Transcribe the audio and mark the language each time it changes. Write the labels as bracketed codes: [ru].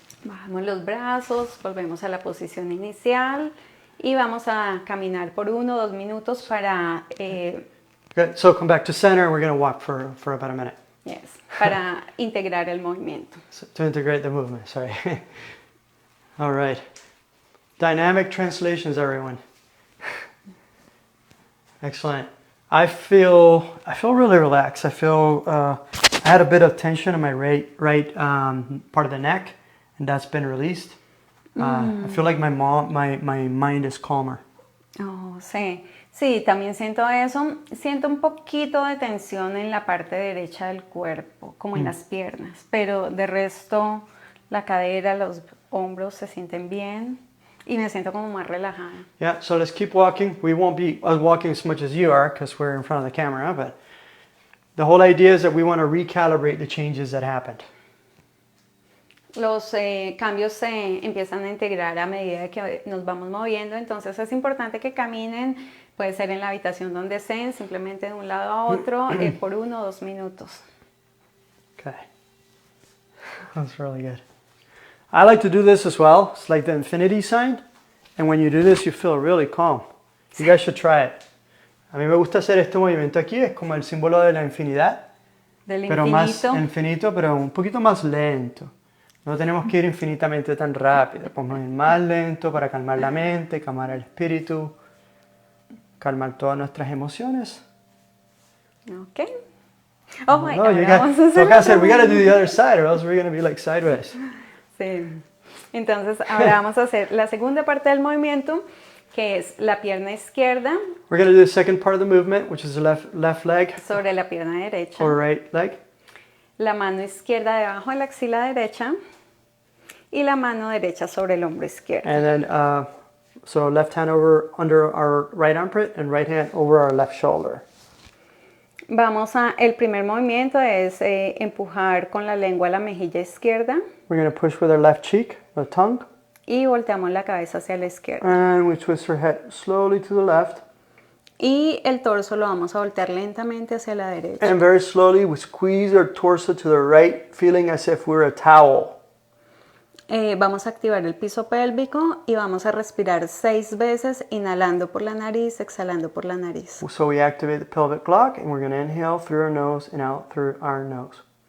[es] Bajamos los brazos, volvemos a la posición inicial y vamos a caminar por 1 o 2 minutos para, [en] Good. So come back to center and we're going to walk for about a minute. [es] para integrar el movimiento. [en] So, to integrate the movement, sorry. All right. Dynamic translations, everyone. Excellent. I feel really relaxed. I feel I had a bit of tension in my right part of the neck, and that's been released. I feel like my mind is calmer. [es] Oh, sí, sí, también siento eso. Siento un poquito de tensión en la parte derecha del cuerpo, como en las piernas, pero de resto la cadera, los hombros se sienten bien. Y me siento como más relajada. [en] Yeah, so let's keep walking. We won't be walking as much as you are because we're in front of the camera, but the whole idea is that we want to recalibrate the changes that happened. [es] Los cambios se empiezan a integrar a medida que nos vamos moviendo, entonces es importante que caminen, puede ser en la habitación donde estén, simplemente de un lado a otro, por 1 o 2 minutos. [en] Okay. That's really good. I like to do this as well. It's like the infinity sign. And when you do this, you feel really calm. You guys should try it. [es] A mí me gusta hacer este movimiento aquí. Es como el símbolo de la infinidad. Del Pero más infinito. infinito, pero un poquito más lento. No tenemos que ir infinitamente tan rápido. Podemos ir más lento para calmar la mente, calmar el espíritu, calmar todas nuestras emociones. [en] Ok. Oh my [es] No, [en] God, [es] vamos a toca hacer, hacerlo. [en] we gotta do the other side or else we're gonna be like sideways. [es] Sí. Entonces, ahora vamos a hacer la segunda parte del movimiento, que es la pierna izquierda [en] We're gonna do the second part of the movement, which is the left leg [es] sobre la pierna derecha, [en] or right leg. [es] la mano izquierda debajo de la axila derecha y la mano derecha sobre el hombro izquierdo. [en] And then, so left hand over under our right armpit and right hand over our left shoulder. [es] El primer movimiento es empujar con la lengua la mejilla izquierda [en] We're gonna push with our left cheek, the tongue, [es] y volteamos la cabeza hacia la izquierda. [en] and we twist our head slowly to the left. [es] Y el torso lo vamos a voltear lentamente hacia la derecha. [en] And very slowly we squeeze our torso to the right, feeling as if we're a towel. [es] Vamos a activar el piso pélvico y vamos a respirar 6 veces, inhalando por la nariz, exhalando por la nariz. [en] So we activate the pelvic clock and we're gonna inhale through our nose and out through our nose.